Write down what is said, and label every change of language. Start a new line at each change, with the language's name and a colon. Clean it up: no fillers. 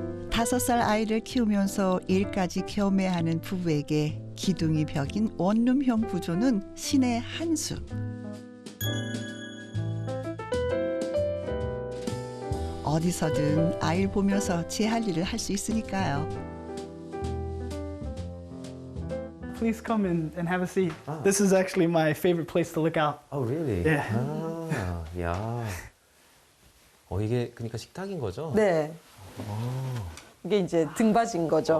Korean: 5살 아이를 키우면서 일까지 겸해하는 부부에게 기둥이 벽인 원룸형 구조는 신의 한 수. 어디서든 아이를 보면서 제 할 일을 할 수 있으니까요.
English: Please come and have a seat. This is actually my favorite place to look out. Oh, really? Yeah.
Korean: 야. 이게 그러니까 식탁인 거죠? 네. 이게 이제 등받이인 거죠.